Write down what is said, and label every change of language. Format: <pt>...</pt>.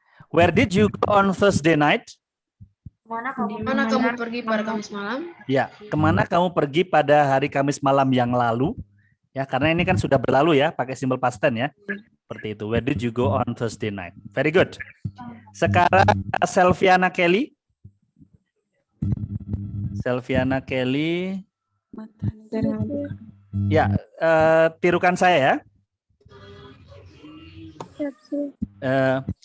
<en>Where did you go on Thursday night?</en> <id>Mana kamu pergi pada Kamis malam? Ya, kemana kamu pergi pada hari Kamis malam yang lalu? Ya, karena ini kan sudah berlalu ya, pakai simple past tense ya. Seperti itu.</id> <en>Where did you go on Thursday night? Very good.</en> <id>Sekarang</id> <en>Selviana Kelly.</en> <id>Selviana Kelly. Ya, tirukan saya ya.</id>